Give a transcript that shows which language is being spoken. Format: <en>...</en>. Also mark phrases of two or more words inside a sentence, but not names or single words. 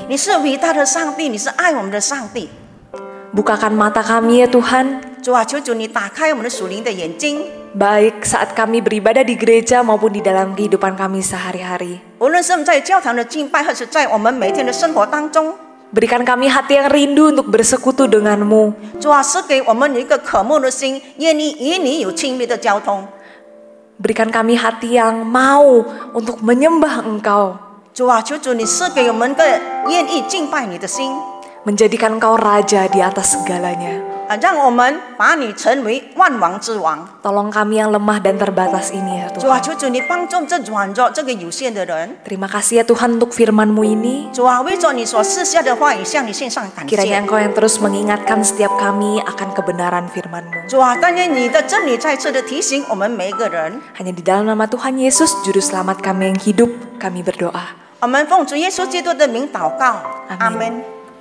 <zh>你是伟大的上帝，你是爱我们的上帝。</zh> <id>Bukakan mata kami ya Tuhan,</id> <zh>主啊，求主你打开我们的属灵的眼睛，</zh> <id>baik saat kami beribadah di gereja maupun di dalam kehidupan kami sehari-hari.</id> <zh>无论是我们在教堂的敬拜，或是在我们每天的生活当中。</zh> <id>Berikan kami hati yang rindu untuk bersekutu denganmu.</id> <zh>主啊，赐给我们有一个渴慕的心，愿意与你有亲密的交通。</zh> <id>Berikan kami hati yang mau untuk menyembah Engkau.</id> <zh>主啊，求主你赐给我们个愿意敬拜你的心，</zh> <id>Menjadikan Engkau Raja di atas segalanya.</id> <zh>让我们把你成为万王之王。</zh> <id>Tolong kami yang lemah dan terbatas ini ya</id> <zh>主啊，</zh> <id>Tuhan.</id> <zh>求主你帮助这软弱、这个有限的人。</zh> <id>Terima kasih ya Tuhan untuk firman-Mu ini.</id> <zh>主啊，为着你所赐下的话语，向你献上感</zh> <id>Kiranya</id> <zh>谢。</zh> <id>Engkau yang terus mengingatkan setiap kami akan kebenaran firman-Mu.</id> <zh>主啊，但愿你的真理再次的提醒我们每一个人。</zh> <id>Hanya di dalam nama Tuhan Yesus, Juru Selamat kami yang hidup, kami berdoa.</id> <zh>我们奉主耶稣基督的名祷告，</zh> <id>Amin.</id> <zh>阿门。</zh>